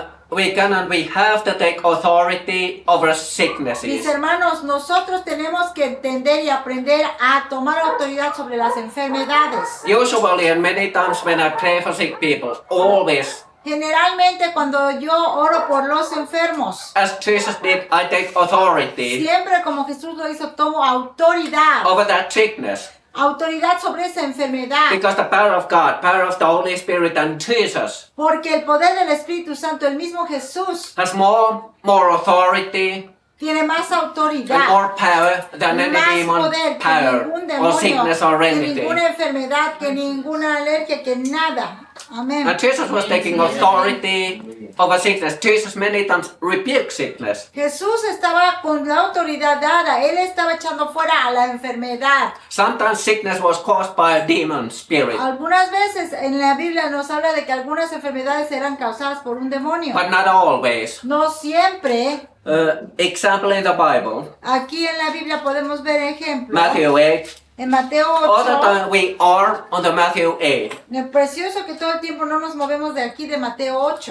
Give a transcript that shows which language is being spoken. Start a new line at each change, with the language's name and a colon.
English: we have to take authority over
Spanish: mis
English: sicknesses.
Spanish: hermanos, nosotros tenemos que entender y aprender a tomar autoridad sobre las enfermedades.
English: Usually and many times when I pray for sick people, always,
Spanish: Generalmente cuando yo oro por los enfermos,
English: as Jesus did, I take authority
Spanish: siempre como Jesús lo hizo, tomo autoridad.
English: over that sickness.
Spanish: Autoridad sobre esa enfermedad.
English: Because the power of God, power of the Holy Spirit and Jesus
Spanish: Porque el poder del Espíritu Santo, el mismo Jesús,
English: has more authority
Spanish: tiene más
English: and
Spanish: autoridad,
English: more power than any
Spanish: más
English: demon
Spanish: poder que
English: power
Spanish: ningún
English: or
Spanish: demonio,
English: sickness or
Spanish: que
English: remedy.
Spanish: ninguna enfermedad, que ninguna alergia, que nada. Amén.
English: And Jesus was taking authority over sickness. Jesus many times rebuked sickness.
Spanish: Jesús estaba con la autoridad dada, Él estaba echando fuera a la enfermedad.
English: Sometimes sickness was caused by a demon spirit,
Spanish: Algunas veces en la Biblia nos habla de que algunas enfermedades eran causadas por un demonio.
English: but not always.
Spanish: No siempre.
English: Example in the Bible,
Spanish: Aquí en la Biblia podemos ver ejemplos.
English: Matthew 8.
Spanish: En Mateo
English: All the
Spanish: 8.
English: time we are on the Matthew 8.
Spanish: Es precioso que todo el tiempo no nos movemos de aquí de Mateo 8.